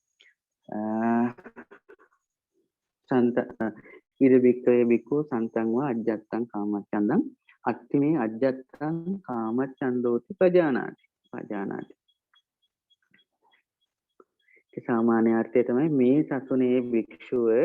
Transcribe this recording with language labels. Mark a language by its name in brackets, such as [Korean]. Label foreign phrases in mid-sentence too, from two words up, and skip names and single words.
[Pali] සන්ත ඉද බික්කවේ බික්කු සන්තං වා අජ්ජත්තං කාමච්ඡන්දං අත්තිමේ අජ්ජත්තං කාමච්ඡන්தோති පජානාති [Sinhala] ඒ සාමාන්‍ය අර්ථය තමයි මේ සසුනේ භික්ෂුව